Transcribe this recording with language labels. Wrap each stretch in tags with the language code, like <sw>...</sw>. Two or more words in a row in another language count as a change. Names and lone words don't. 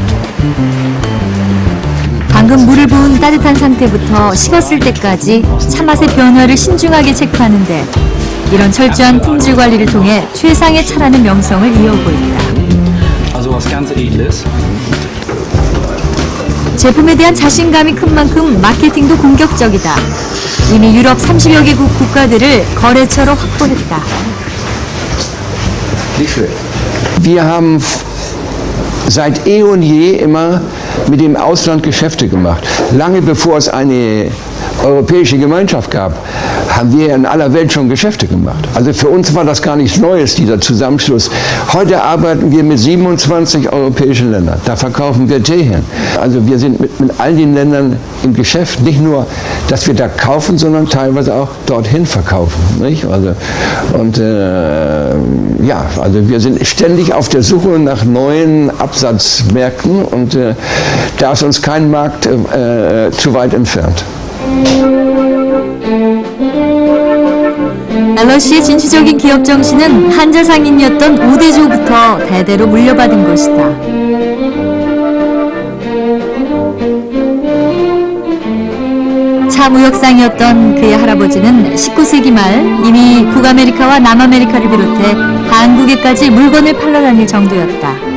<ko>방금 물을 부은 따뜻한 상태부터 식었을 때까지 차맛의 변화를 신중하게 체크하는데 이런 철저한 품질 관리를 통해 최상의 차라는 명성을 이어오고 있다. 제품에 대한 자신감이 큰 만큼 마케팅도 공격적이다. 이미 유럽 30여 개국 국가들을 거래처로 확보했다.</ko> <de>Wir haben seit eh und je immer mit dem Ausland Geschäfte gemacht. Lange bevor es eine europäische Gemeinschaft gab, haben wir in aller Welt schon Geschäfte gemacht. Also für uns war das gar nichts Neues, dieser Zusammenschluss. Heute arbeiten wir mit 27 europäischen Ländern. Da verkaufen wir Tee. Also wir sind mit all den Ländern im Geschäft. Nicht nur, dass wir da kaufen, sondern teilweise auch dorthin verkaufen. Nicht? Also, und ja, also wir sind ständig auf der Suche nach neuen Absatzmärkten und da ist uns kein Markt zu weit entfernt.</de> <ko>앨러시의 진취적인 기업 정신은 한자 상인이었던 우대조부터 대대로 물려받은 것이다. 차 무역상이었던 그의 할아버지는 19세기 말 이미 북아메리카와 남아메리카를 비롯해 한국에까지 물건을 팔러 다닐 정도였다.</ko>